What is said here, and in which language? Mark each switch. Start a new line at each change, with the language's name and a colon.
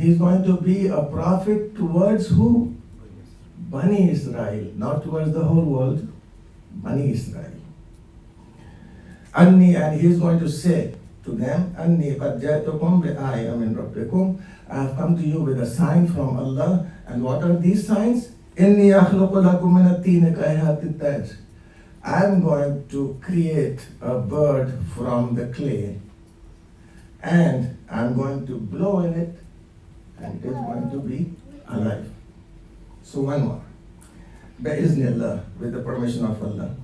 English: He's going to be a prophet towards who? Bani Israel, not towards the whole world. Bani Israel. And he's going to say to them,
Arabic: أَنِّي قَدْ جَئْتُكُمْ بِآيَةٍ مِّن رَبِّكُمْ.
English: I have come to you with a sign from Allah. And what are these signs?
Arabic: إِنِّي أَخْلُقُ لَكُم مِّنَ الطِّينِ كَهَيْئَةِ الطَّيْرِ.
English: I am going to create a bird from the clay. And I'm going to blow in it, and it is going to be alive. So one more. Bi-iznillah, with the permission of Allah.